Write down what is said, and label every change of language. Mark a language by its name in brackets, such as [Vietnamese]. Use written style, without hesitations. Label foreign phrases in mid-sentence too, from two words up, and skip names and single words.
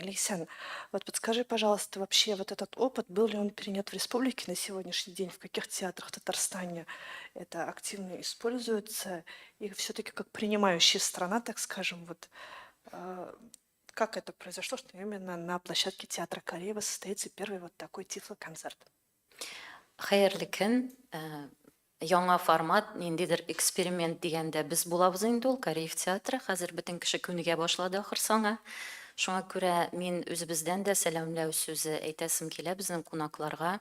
[Russian] Лейсан, вот подскажи, пожалуйста, вообще вот этот опыт, был ли он перенят в республике на сегодняшний день, в каких театрах в Татарстане это активно используется, и все-таки как принимающая страна, так скажем, вот как это произошло, что именно на площадке театра Кореева состоится первый вот такой тифлоконцерт? [Tatar] Хәерле көн. Яңа формат, ниндидер эксперимент дигәндә без булабыз инде ул Кореев театры. Хәзер бөтен кеше күнегә башлады ахырсаңа. Шуңа күрә мин үзебездән дә сәламләү сүзе әйтәсем килә безнең кунакларга.